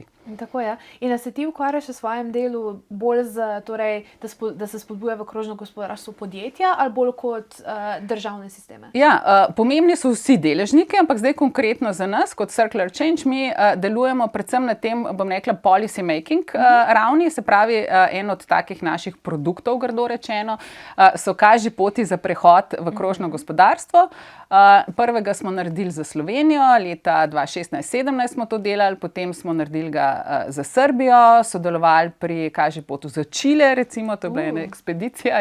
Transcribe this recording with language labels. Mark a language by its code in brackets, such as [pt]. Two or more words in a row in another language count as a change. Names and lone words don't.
[sl] Tako je. In da se ti ukvarjaš v svojem delu bolj torej, da se spodbuja v krožno gospodarstvo podjetja ali bolj kot državne sisteme? Ja, pomembni so vsi deležniki, ampak zdaj konkretno za nas, kot Circular Change, mi delujemo predvsem na tem, bom rekla, [en] policy making [sl] ravni, se pravi, en od takih naših produktov, grdo rečeno, so kaži poti za prehod v krožno gospodarstvo. Prvega smo naredili za Slovenijo, leta 2016-2017 smo to delali, potem smo naredili ga za Srbijo, sodelovali pri kaži potu za Čile, recimo, to je bila ena ekspedicija.